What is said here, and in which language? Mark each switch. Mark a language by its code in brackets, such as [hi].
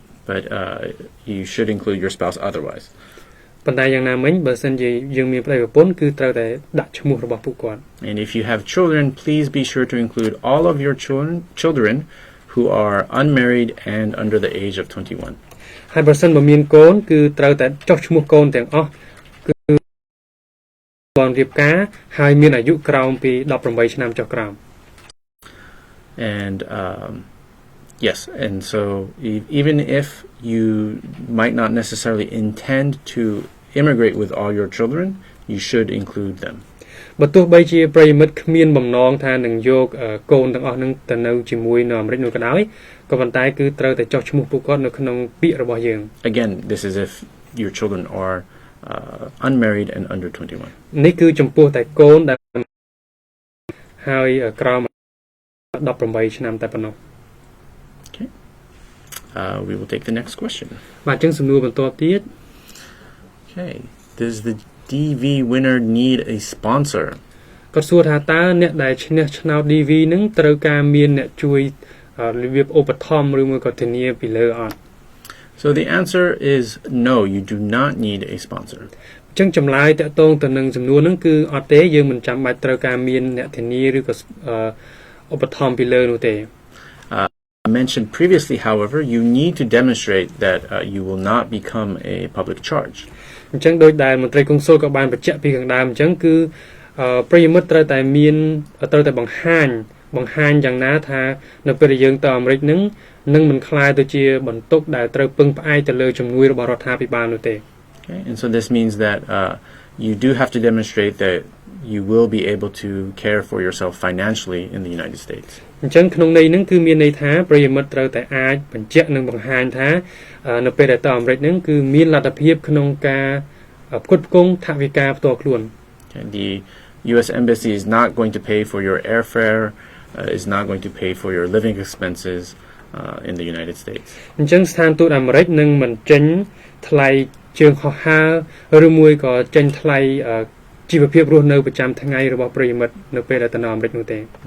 [en] But you should include your spouse otherwise. [km] ប៉ុន្តែយ៉ាងណាមិញបើសិនជាយើងមានប្តីប្រពន្ធគឺត្រូវតែដាក់ឈ្មោះរបស់ពួកគាត់ [en] And if you have children, please be sure to include all of your children who are unmarried and under the age of 21. [km] ហើយបើសិនបើមានកូនគឺត្រូវតែចុះឈ្មោះកូនទាំងអស់គឺបានរៀបការហើយមានអាយុក្រោមពី18ឆ្នាំចុះក្រោម [en] And yes, and so even if you might not necessarily intend to immigrate with all your children, you should include them. [km] បើទោះបីជាប្រិយមិត្តគ្មានបំណងថានឹងយកកូនទាំងអស់នឹងទៅនៅជាមួយនៅអាមេរិកនោះក៏ដោយក៏ប៉ុន្តែគឺត្រូវតែចុះឈ្មោះពួកគាត់នៅក្នុងពាក្យរបស់យើង [en] Again, this is if your children are unmarried and under 21. [km] នេះគឺចំពោះតែកូនដែលហើយក្រោម18ឆ្នាំតែប៉ុណ្ណោះ [en] Okay. We will take the next question. [km] បាទអញ្ចឹងសំណួរបន្តទៀត [en] Okay. Does the DV winner need a sponsor? [km] គាត់សួរថាតើអ្នកដែលឈ្នះឆ្នោត DV នឹងត្រូវការមានអ្នកជួយរបៀបឧបត្ថម្ភឬមួយក៏ធានាពីលើអត់ [en] So the answer is no, you do not need a sponsor. [km] អញ្ចឹងចម្លើយតាក់ទងទៅនឹងចំនួនហ្នឹងគឺអត់ទេយើងមិនចាំបាច់ត្រូវការមានអ្នកធានាឬក៏ឧបត្ថម្ភពីលើនោះទេ [en] I mentioned previously, however, you need to demonstrate that you will not become a public charge. [km] អញ្ចឹងដោយដែលមន្ត្រីកុងស៊ុលក៏បានបញ្ជាក់ពីខាងដើមអញ្ចឹងគឺប្រិយមិត្តត្រូវតែបង្ហាញយ៉ាងណាថានៅពេលដែលយើងទៅអាមេរិកនឹងមិនខ្លាយទៅជាបន្ទុកដែលត្រូវពឹងផ្អែកទៅលើជំនួយរបស់រដ្ឋាភិបាលនោះទេ [en] Okay, and so this means that you do have to demonstrate that you will be able to care for yourself financially in the United States. [km] អញ្ចឹងក្នុងន័យហ្នឹងគឺមានន័យថាប្រិយមិត្តត្រូវតែអាចបញ្ជាក់និងបង្ហាញថានៅពេលដែលទៅអាមេរិកហ្នឹងគឺមានលទ្ធភាពក្នុងការផ្គត់ផ្គង់ថវិកាផ្ទាល់ខ្លួន [en] Okay, the U.S. Embassy is not going to pay for your airfare, is not going to pay for your living expenses in the United States. [km] អញ្ចឹងស្ថានទូតអាមេរិកនឹងមិនចេញថ្លៃជើងហោះហើរឬមួយក៏ចេញថ្លៃ ជីវភាពរស់នៅប្រចាំថ្ងៃរបស់ប្រិយមិត្តនៅពេលដែលទៅនៅអាមេរិកនោះទេ